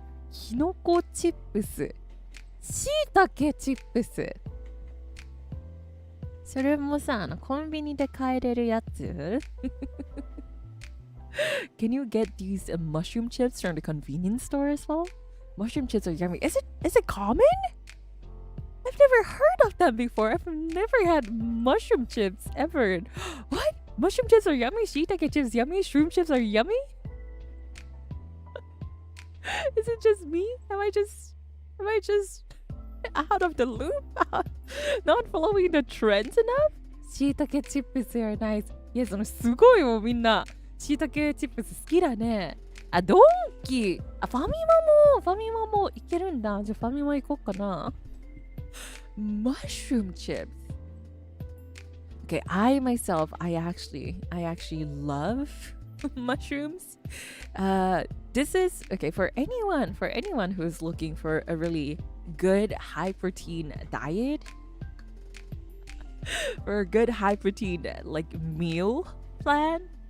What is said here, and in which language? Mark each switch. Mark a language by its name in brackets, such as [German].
[Japanese] キノコチップス、しいたけチップス。それもさ、コンビニで買えれるやつ。 [English] Can you get these mushroom chips from the convenience store as well? Mushroom chips are yummy. Is it common? I've never heard of them before. I've never had mushroom chips ever. What? Mushroom chips are yummy? Shiitake chips yummy? Shroom chips are yummy? Is it just me? Am I just out of the loop? Not following the trends enough? Shiitake chips are nice. [Japanese] Yes, すごいよみんな。shiitakeチップス好きだね。あ、ドンキ。あ、ファミマもいけるんだ。じゃあファミマ行こうかな。 [English] Mushroom chips. Okay, I myself, I actually love mushrooms. This is okay for anyone who's looking for a really good high protein diet, or a good high protein like meal plan.